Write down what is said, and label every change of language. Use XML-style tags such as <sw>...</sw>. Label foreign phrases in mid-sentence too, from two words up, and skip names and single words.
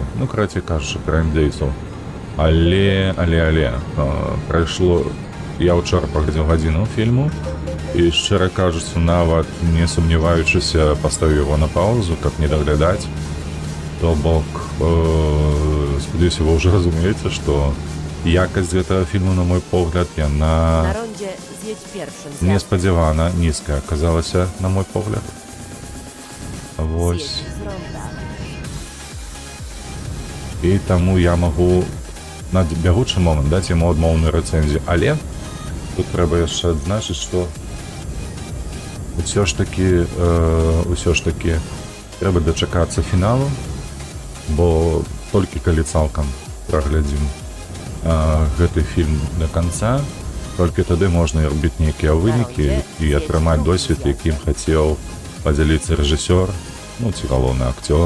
<be>Ну, карацей кажучы, пра індзейцаў. Але прайшло, я ўчора паглядзеў гадзіну фільму, і, шчыра кажучы, нават не сумняваючыся, паставіў яго на паузу, каб не даглядаць. То бок, спадзяюся, вы ўжо разумееце, што якасць гэтага фільму, на мой погляд,</be> <pl>Na</pl> <be>яна</be> <pl>rondzie zjedź pierwszym zjazdem.</pl> <be>неспадзявана нізкая аказалася, на мой погляд. Вось.</be> <pl>Zjedź z ronda.</pl> <be>І таму я магу на бягучы момант даць яму адмоўную рэцэнзію. Але тут трэба яшчэ адзначыць, што ўсё ж такі трэба дачакацца фіналу, бо толькі калі цалкам праглядзім гэты фільм да канца, толькі тады можна робіць нейкія вынікі і атрымаць досвед, якім хацеў падзяліцца рэжысёр, ну ці галоўны акцёр.</be>